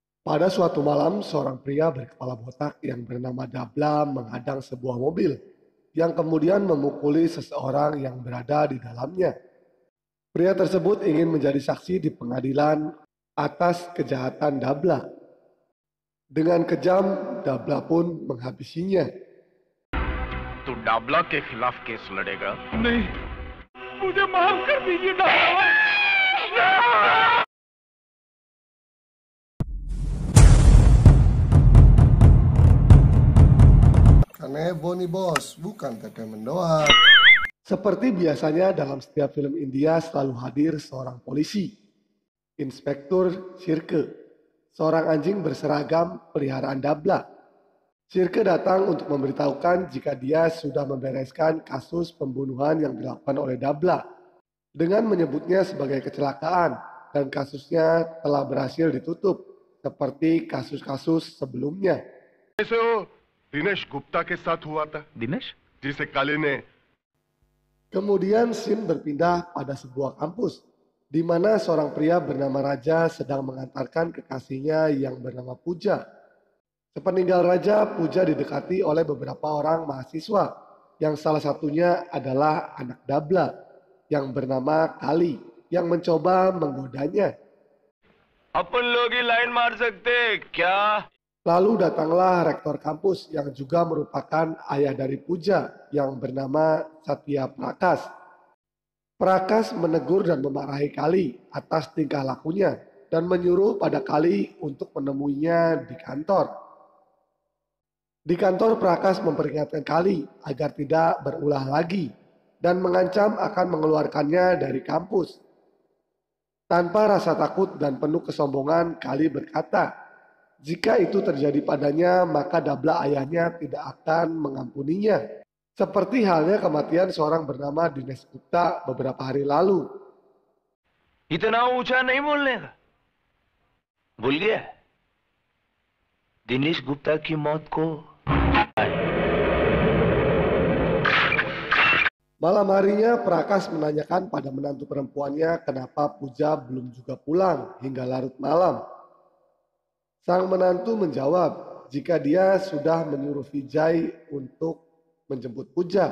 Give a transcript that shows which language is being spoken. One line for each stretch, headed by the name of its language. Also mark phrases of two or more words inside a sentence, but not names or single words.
Indonesian: Pada suatu malam, seorang pria berkepala botak yang bernama Dabla menghadang sebuah mobil yang kemudian memukuli seseorang yang berada di dalamnya. Pria tersebut ingin menjadi saksi di pengadilan atas kejahatan Dabla. Dengan kejam, Dabla pun menghabisinya.
Hindi: तू डाबला के खिलाफ केस लड़ेगा? नहीं, मुझे माफ कर दीजिए डाबला।
Indonesian: Kanebo nih bos, bukan teteh mendoan. Seperti biasanya dalam setiap film India selalu hadir seorang polisi, Inspektur Shirke, seorang anjing berseragam peliharaan Dabla. Shirke datang untuk memberitahukan jika dia sudah membereskan kasus pembunuhan yang dilakukan oleh Dabla dengan menyebutnya sebagai kecelakaan dan kasusnya telah berhasil ditutup seperti kasus-kasus sebelumnya.
Hindi: ऐसे वो दिनेश गुप्ता के साथ हुआ था दिनेश? जिसे काले ने
Indonesian: Kemudian scene berpindah pada sebuah kampus di mana seorang pria bernama Raja sedang mengantarkan kekasihnya yang bernama Puja. Sepeninggal Raja, Puja didekati oleh beberapa orang mahasiswa yang salah satunya adalah anak Dabla yang bernama Kali yang mencoba menggodanya.
Hindi: अपन लोग ही लाइन मार सकते क्या?
Indonesian: Lalu datanglah rektor kampus yang juga merupakan ayah dari Puja yang bernama Satya Prakas. Prakas menegur dan memarahi Kali atas tingkah lakunya dan menyuruh pada Kali untuk menemuinya di kantor. Di kantor, Prakas memperingatkan Kali agar tidak berulah lagi dan mengancam akan mengeluarkannya dari kampus. Tanpa rasa takut dan penuh kesombongan, Kali berkata, jika itu terjadi padanya, maka Dabla ayahnya tidak akan mengampuninya. Seperti halnya kematian seorang bernama Dinesh Gupta beberapa hari lalu.
Hindi: इतना ऊंचा नहीं बोलने का। भूल गया? दिनेश गुप्ता की मौत को
Indonesian: Malam harinya, Prakas menanyakan pada menantu perempuannya kenapa Puja belum juga pulang hingga larut malam. Sang menantu menjawab jika dia sudah menyuruh Vijay untuk menjemput Puja.